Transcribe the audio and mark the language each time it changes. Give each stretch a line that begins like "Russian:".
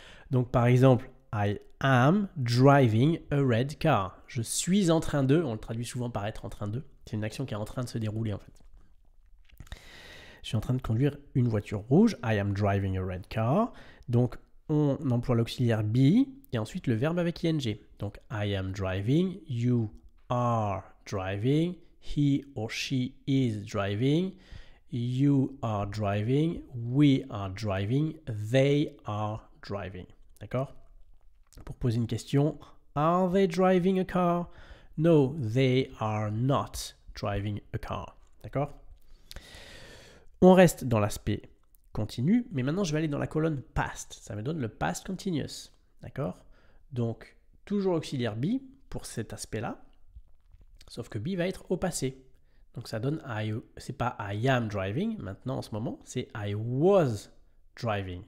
French: Donc, par exemple,
English: I am driving a red car.
French: Je suis en train de, on le traduit souvent par être en train de, c'est une action qui est en train de se dérouler en fait. Je suis en train de conduire une voiture rouge,
English: I am driving a red car.
French: Donc, on emploie l'auxiliaire be et ensuite le verbe avec ing.
English: Donc, I am driving, you are driving, he or she is driving, you are driving, we are driving, they are driving.
French: D'accord? Pour poser une question,
English: are they driving a car? No, they are not driving a car.
French: D'accord? On reste dans l'aspect continu, mais maintenant je vais aller dans la colonne past. Ça me donne le past continuous. D'accord? Donc, toujours auxiliaire be pour cet aspect-là, sauf que be va être au passé. Donc ça donne, c'est pas
English: I am driving,
French: maintenant en ce moment, c'est
English: I was driving.